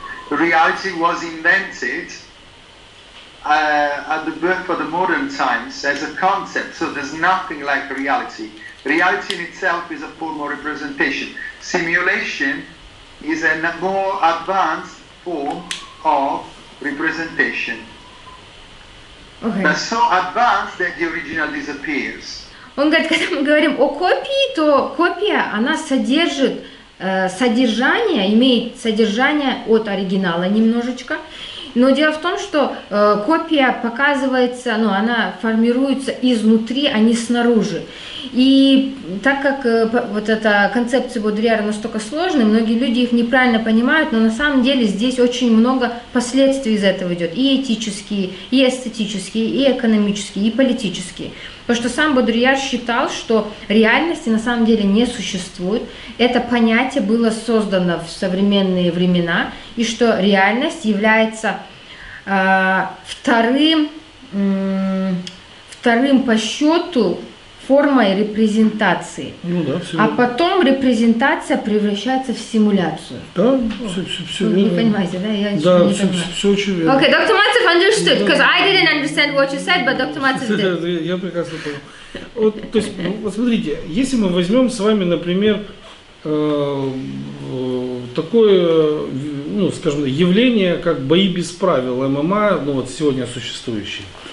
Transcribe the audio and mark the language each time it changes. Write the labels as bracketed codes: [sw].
[en] Reality was invented at the birth of the modern times as a concept, so there's nothing like reality. Reality in itself is a form of representation. Simulation is a more advanced form of representation. Okay. But so advanced that the original disappears. [ru] Он говорит, когда мы говорим о копии, то копия, она содержит содержание, имеет содержание от оригинала немножечко. Но дело в том, что копия показывается, ну, она формируется изнутри, а не снаружи. И так как вот эта концепция Бодрияра настолько сложная, многие люди их неправильно понимают, но на самом деле здесь очень много последствий из этого идет. И этические, и эстетические, и экономические, и политические. Потому что сам Бодрияр считал, что реальности на самом деле не существует. Это понятие было создано в современные времена, и что реальность является вторым по счету формой репрезентации. Ну, да, а потом репрезентация превращается в симуляцию. Да, все Вы не понимаете, да? Я да, не понимаю. все очень верно. [en] Okay, Dr. Maltsev understood, because I didn't understand what you said, but Dr. Maltsev did. [ru] Я прекрасно понял. Вот, то есть, вот смотрите, если мы возьмем с вами, например, такое, ну, скажем, явление, как бои без правил, ММА, ну вот сегодня существующие.